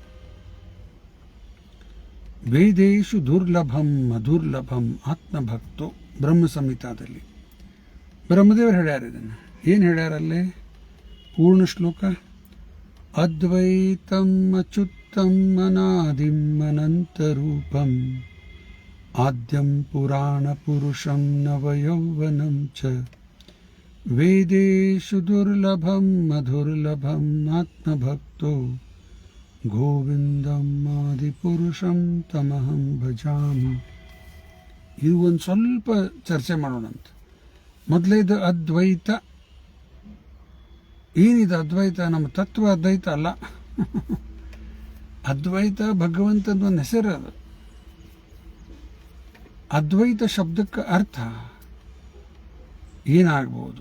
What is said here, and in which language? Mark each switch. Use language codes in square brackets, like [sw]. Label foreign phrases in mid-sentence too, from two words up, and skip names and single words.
[sa] ವೇದೇಶು ದುರ್ಲಭಂ ಅದುರ್ಲಭಂ ಆತ್ಮಭಕ್ತೋ. [kn] ಬ್ರಹ್ಮ ಸಂಹಿತಾದಲ್ಲಿ ಬ್ರಹ್ಮದೇವರು ಹೇಳ್ಯಾರ ಇದನ್ನು. ಏನು ಹೇಳ್ಯಾರಲ್ಲಿ? ಪೂರ್ಣ ಶ್ಲೋಕ. [sa] ಅದ್ವೈತಂ ಅಚ್ಯುತಂ ಅನಾದಿಂ ಅನಂತರೂಪಂ ಆದ್ಯಂ ಪುರಾಣ ಪುರುಷಂ ನವಯೌವನಂ ಚ ವೇದೇಶು ದುರ್ಲಭಂ ಅಧುರ್ಲಭಂ ಆತ್ಮಭಕ್ತೋ ಗೋವಿಂದಂ ಆದಿಪುರುಷಂ ತಮಹಂ ಭಜಾಮಿ. [kn] ಇದು ಒಂದು ಸ್ವಲ್ಪ ಚರ್ಚೆ ಮಾಡೋಣಂತ. ಮೊದಲೇದು ಅದ್ವೈತ. ಏನಿದೆ ಅದ್ವೈತ? ನಮ್ಮ ತತ್ವ ಅದ್ವೈತ ಅಲ್ಲ. ಅದ್ವೈತ ಭಗವಂತನ ಒಂದು ಹೆಸರು. ಅದು ಅದ್ವೈತ ಶಬ್ದಕ್ಕೆ ಅರ್ಥ ಏನಾಗ್ಬೋದು?